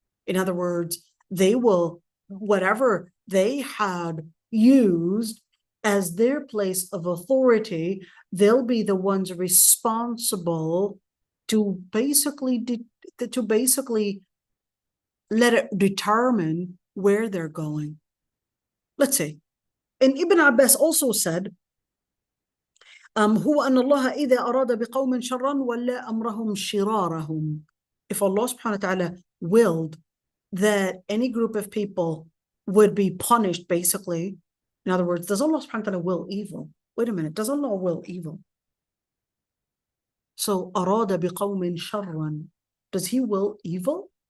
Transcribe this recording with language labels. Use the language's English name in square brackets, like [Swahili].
[English] In other words, they will, whatever they had used as their place of authority, they'll be the ones responsible to basically let it determine where they're going. Let's say, and Ibn Abbas also said, [Arabic] هو أن الله إذا أراد بقوم شرا ولا أمرهم شرارهم. [English] If Allah subhanahu wa ta'ala willed that any group of people would be punished, basically, in other words, does Allah subhanahu wa ta'ala will evil? Wait a minute, does Allah will evil? So [Arabic] أراد بقوم شرا, [English] does he will evil?